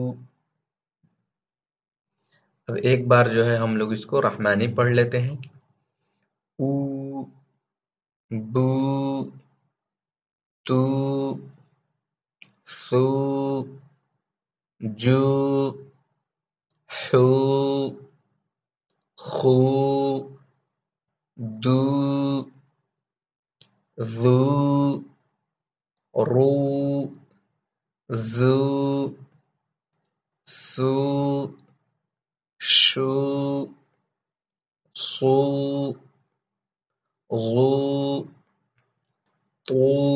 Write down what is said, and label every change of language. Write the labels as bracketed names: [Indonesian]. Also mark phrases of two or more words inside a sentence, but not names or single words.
[Urdu] اب ایک بار جو ہے ہم لوگ اس کو رحمانی پڑھ لیتے ہیں۔ [Arabic] او، بو، تو، سو، جو، حو، خو، دو، ذو، رو، زو، سو، شو، صو، غو، طو،